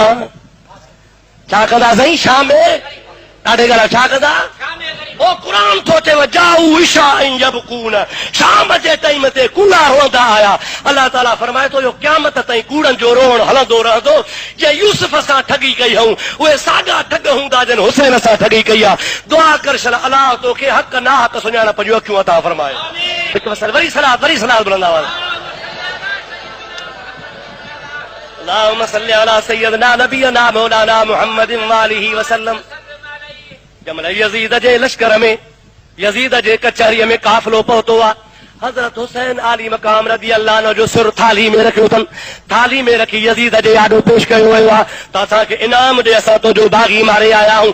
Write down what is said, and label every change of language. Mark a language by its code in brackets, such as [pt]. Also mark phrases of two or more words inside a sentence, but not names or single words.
[sd] छा कंदा साईं, शामे ॾाढे ॻाल्हि छा कंदा, ओ क़ुरान थो चए [ar] جاءوا عشاء يبكون, [sd] शाम जे टाइम ते कूड़ा रोअंदा आया। अलाह ताला फरमाए थो, इहो क़यामत ताईं कूड़नि जो रोअण हलंदो रहंदो। जे यूसुफ सां ठगी कई हूं, उहे साॻा ठग हूंदा जिन हुसैन सां ठगी कई आहे। दुआ कर छल, अलाह तोखे हक़ नाहक़ सुञाणप जूं अखियूं अता फरमाए। हिकु मसल वरी सलाह बुलंद आवाज़। [ar] اللهم صل على سيدنا نبينا مولانا محمد وآله وسلم. [sd] जमल यजीद जे लश्कर में, यजीद जे कचहरीअ में काफ़िलो पहुतो आहे, हज़रत हुसैन आली मकाम [ar] رضي الله عنه [sd] जो सिर थाली में रखियो अथनि, थाली में रखी यजीद जे आॾो पेश कयो वियो आहे त असांखे इनाम ॾे, असां तुंहिंजो बाग़ी मारे आया आहियूं।